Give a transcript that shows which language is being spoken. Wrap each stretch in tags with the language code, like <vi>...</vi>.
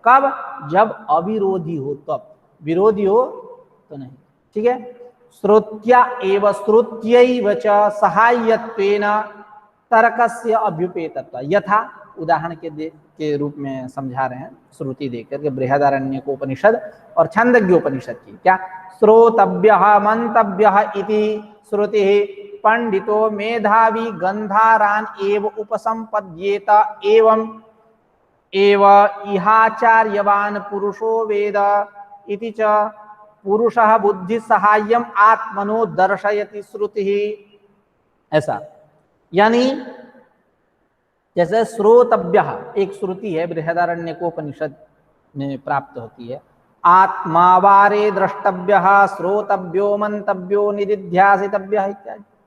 <hi>कब? जब अविरोधी हो तब, विरोधी हो तो नहीं। ठीक है,</hi> <sa>श्रुत्या एव श्रुत्यैव च सहायत्वेन तर्कस्य अभ्युपेतत्व।</sa> <hi>यथा उदाहरण के रूप में समझा रहे हैं श्रुति देकर के, बृहदारण्यकोपनिषद और छांदोग्योपनिषद की। क्या?</hi> <sa>श्रोतव्यः मंतव्यः इति श्रुतिः पंडितो मेधावी गंधारान एव उपसंपद्येत एवं एव इहाचार्यवान पुरुषो वेद इति च पुरुषः बुद्धि सहाय्यम आत्मनो दर्शयति श्रुति।</sa> <hi>ऐसा यानी जैसे श्रोतव्य एक श्रुति है, बृहदारण्यकोपनिषद में प्राप्त होती है,</hi> <sa>आत्मावारे द्रष्टव्यः श्रोतव्यो मंतव्यो निदिध्यासितव्यः इत्यादि।</sa>